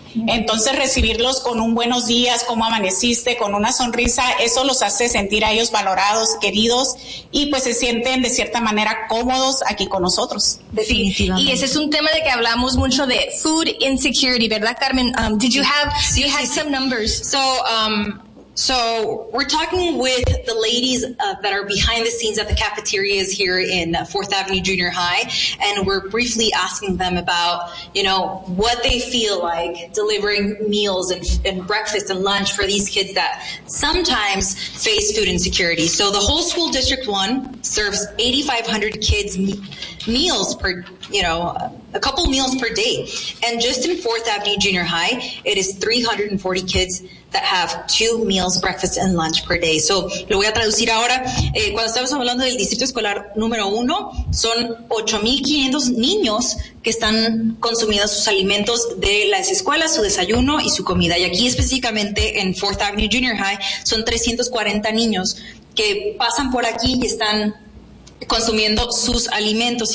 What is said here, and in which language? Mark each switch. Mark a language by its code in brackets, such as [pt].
[es] Entonces, recibirlos con un buenos días, cómo amaneciste, con una sonrisa, eso los hace sentir a ellos valorados, queridos, y pues se sienten de cierta manera cómodos aquí con nosotros. Definitivamente. Y ese es un tema de que hablamos mucho, de [en] food insecurity, [es] ¿verdad, Carmen? [en] Some numbers. So we're talking with the ladies that are behind the scenes at the cafeterias here in 4th Avenue Junior High, and we're briefly asking them about, you know, what they feel like delivering meals and breakfast and lunch for these kids that sometimes face food insecurity. So the whole school district one serves 8,500 kids meals per, you know, a couple meals per day. And just in 4th Avenue Junior High, it is 340 kids that have two meals, breakfast and lunch per day. [es] So, lo voy a traducir ahora. Cuando estamos hablando del distrito escolar número uno, son 8,500 niños que están consumiendo sus alimentos de las escuelas, su desayuno y su comida. Y aquí específicamente en 4th Avenue Junior High, son 340 niños que pasan por aquí y están consumiendo sus alimentos.